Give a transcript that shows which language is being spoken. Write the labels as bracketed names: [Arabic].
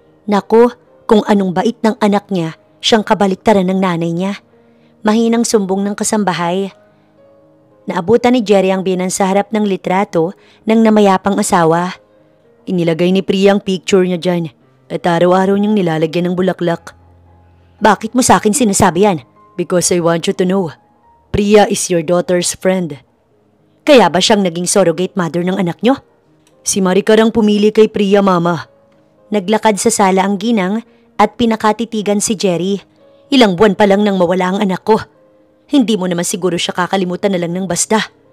[Filipino] Naku, kung anong bait ng anak niya, siyang kabaliktaran ng nanay niya. Mahinang sumbong ng kasambahay. Naabutan ni Jerry ang biyanan sa harap ng litrato ng namayapang asawa. Inilagay ni Priya ang picture niya dyan at araw-araw niyang nilalagyan ng bulaklak. Bakit mo sa akin sinasabi yan? [English] Because I want you to know, Priya is your daughter's friend. [Filipino] Kaya ba siyang naging surrogate mother ng anak niyo? Si Maricar ang pumili kay Priya, mama. Naglakad sa sala ang ginang at pinakatitigan si Jerry. Ilang buwan pa lang nang mawala ang anak ko. Hindi mo naman siguro siya kakalimutan na lang ng basta.